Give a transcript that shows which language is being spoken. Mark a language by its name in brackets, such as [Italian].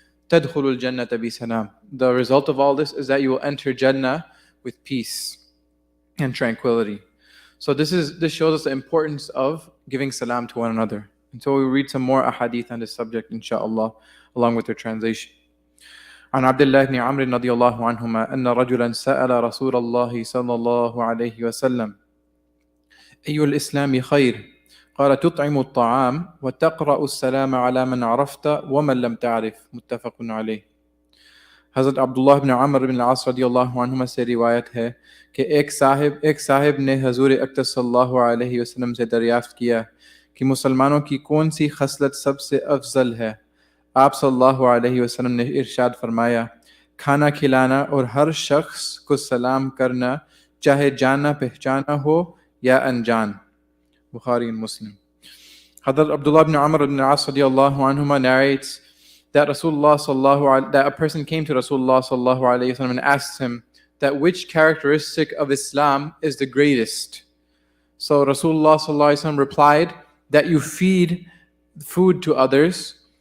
[Arabic] Tadkhulul jannata bi salam. [English] The result of all this is that you will enter Jannah with peace and tranquility. So this shows us the importance of giving salam to one another. And so we read some more ahadith on this subject, inshallah, along with their translation. [Arabic] عن عبد الله بن عمرو رضي الله عنهما أن رجلا سأل رسول الله صلى الله عليه وسلم أي الإسلام خير؟ قال تطعم الطعام وتقرأ السلام على من عرفت ومن لم تعرف. متفق عليه. [Hindi] हज़रत अब्दुल्लाह बिन अमर बिन आस रदियल्लाहु अन्हुमा से रिवायत है कि एक साहिब ने हजूर अक़दस सल्लल्लाहु अलैहि वसल्लम से दरियाफ्त किया कि मुसलमानों की कौन सी खसलत सबसे अफजल है। आप सल्लल्लाहु अलैहि वसल्लम ने इरशाद फरमाया, खाना खिलाना और हर शख्स को सलाम करना, चाहे जाना पहचाना हो या अनजान। [English] Bukhari and Muslim. Hazrat Abdullah ibn Amr ibn As radiallahu anhuma narrates that that a person came to Rasulullah sallallahu alaihi wasallam and asked him that which characteristic of Islam is the greatest. So Rasulullah sallallahu alaihi wasallam replied that you feed food to others.